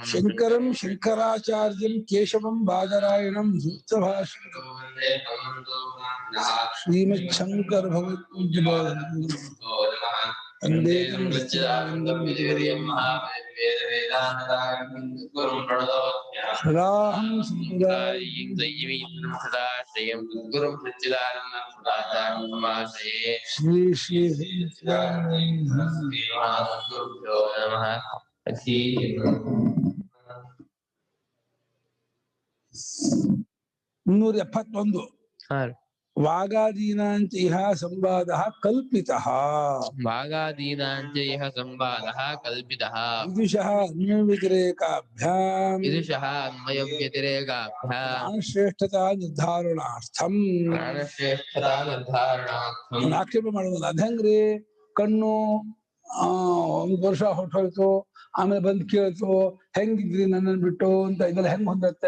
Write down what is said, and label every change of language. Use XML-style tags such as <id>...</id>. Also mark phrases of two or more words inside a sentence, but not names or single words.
<sa>ಶಂಕರಂ ಶಂಕರಾಚಾರ್ಯಂ ಕೇಶವಂ ಬಾದರಾಯಣಂ ಸೂತ್ರಭಾಷ್ಯಂ ಶ್ರೀಮಚ್ಛಂಕರ ಭಗವತ್ಪೂಜ್ಯ ವಂದೇಕಂ ಸಚ್ಚಿದಾನಂದಂ ವಿಧಿವರ್ಯಂ ಸದಾಹಂ ಸಂಪ್ರದಾಯಂ ಸದಾಶ್ರಯಂ ಗುರುಂ ಸಚ್ಚಿದಾನಂದಂ ಸದಾಚಾರ್ಯಂ ಸಮಾಶ್ರಯೇ ಶ್ರೀ ಶ್ರೀ ಗುರುಭ್ಯೋ ನಮಃ ಅತಿ 371 ವಾಗಾದೀನಾಂಚ ಇಹ ಸಂವಾದಃ ಕಲ್ಪಿತಃ ವಾಗಾದೀನಾಂಚ ಇಹ ಸಂವಾದಃ ಕಲ್ಪಿತಃ ವಿದುಷಃ ಅನ್ಯವ್ಯತಿರೇಕಾಭ್ಯಾಂ ಪ್ರಾಣಶ್ರೇಷ್ಠತಾ ನಿರ್ಧಾರಣಾರ್ಥಂ</sa> <kn>ಆಕ್ಷೇಪ ಮಾಡೋದಿಲ್ಲ. ಅದಂಗ್ರಿ ಕಣ್ಣು 1 ವರ್ಷ ಹೊಟ್ಟೋಯ್ತು, ಆಮೇಲೆ ಬಂದು ಕೇಳ್ತು ಹೆಂಗಿದ್ರಿ ನನ್ನನ್ನು ಬಿಟ್ಟು ಅಂತ, ಇದೆಲ್ಲ ಹೆಂಗ್ ಹೊಂದತ್ತೆ?</kn>